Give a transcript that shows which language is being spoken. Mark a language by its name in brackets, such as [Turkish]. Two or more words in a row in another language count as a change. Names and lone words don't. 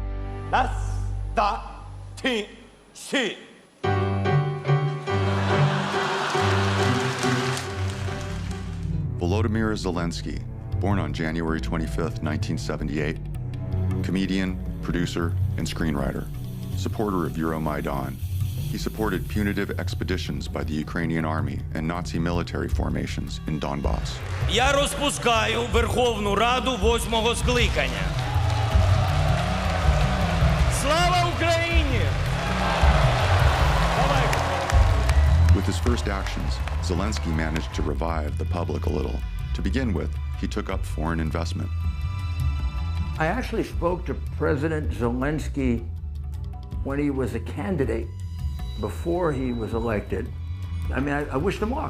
[English] Volodymyr Zelensky, born on January 25, 1978, comedian, producer, and screenwriter, supporter of Euromaidan. He supported punitive expeditions by the Ukrainian army and Nazi military formations in Donbass. [Ukrainian] Я розпускаю Верховну Раду 8-го скликання. Слава Україні! [English] With his first actions, Zelensky managed to revive the public a little. To begin with, he took up foreign investment. I actually spoke to President Zelensky when he was a candidate, before he was elected. I mean, I wished him luck.